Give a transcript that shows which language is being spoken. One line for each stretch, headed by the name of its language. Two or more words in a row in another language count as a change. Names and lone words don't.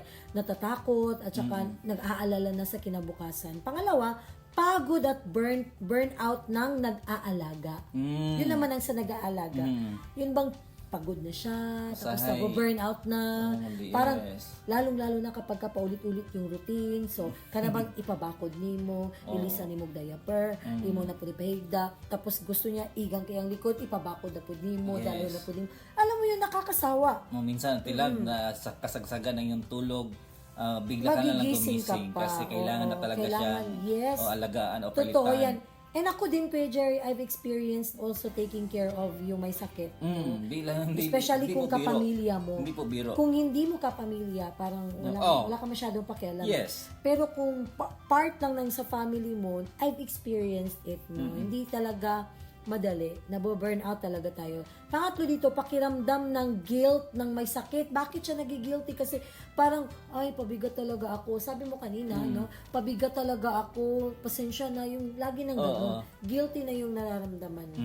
Filipino: Natatakot at saka nag-aalala na sa kinabukasan. Pangalawa, pagod at burnout ng nag-aalaga. Yun naman ang sa nag-aalaga. Yun bang pagod na siya, tapos
Cebuano: Usahay.
Filipino: burnout na. Yes. Parang lalong-lalo na kapag paulit-ulit yung routine. So,
Cebuano: kanabang ipabakod nimo, ilisan nimo diaper, imo na pud ipahigda, tapos gusto niya igang kayang likod, ipabakod na pud nimo, Yes. dalo na pud nimo.
Filipino: Alam mo yun, nakakasawa. Minsan tilab na sa kasagsagan ng yung tulog, bigla ka na lang Magigising ka gumising pa. kasi kailangan Oo, na talaga kailangan, siya yes. o alagaan o Totoo palitan. yan. And ako din, Kuya Jerry,
English: I've experienced also taking care of
Filipino: yung may sakit. Especially kung kapamilya mo. Hindi po biro. Kung hindi mo kapamilya, parang wala ka masyadong pakialam. Yes. Pero kung part lang ng sa family mo,
English: I've experienced it. No?
Filipino: Hindi talaga madali. Nabo-burn out talaga tayo. Pangatlo dito, pakiramdam ng guilt ng may sakit. Bakit siya nagigilty? Kasi parang, ay, pabigat talaga ako. Sabi mo kanina, no? Pabigat talaga ako. Pasensya na yung lagi nang gano'n. Guilty na yung nararamdaman mo.